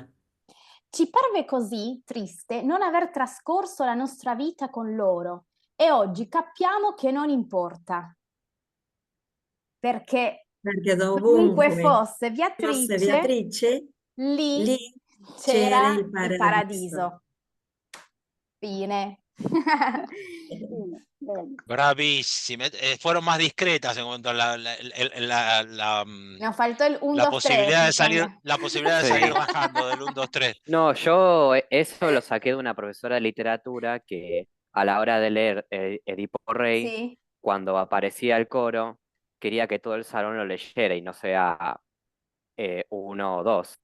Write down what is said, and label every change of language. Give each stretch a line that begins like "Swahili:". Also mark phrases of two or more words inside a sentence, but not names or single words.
Italian: Ci parve così triste non aver trascorso la nostra vita con loro e oggi capiamo che non importa. Perché Perché dovunque dovunque fosse fosse Beatrice, Beatrice, lì lì c'era c'era il il paradiso. paradiso. Fine. Bene, bene. Bravissime,
Spanish: fueron más discretas en cuanto a Nos faltó el 1, la 2, 3. posibilidad de salir, la posibilidad de Sí. salir rajando del 1, 2, 3. No, yo eso lo saqué de una profesora de literatura que a la hora de leer Edipo Rey, Sí. cuando aparecía el coro, quería que todo el salón lo leyera y no sea uno o dos.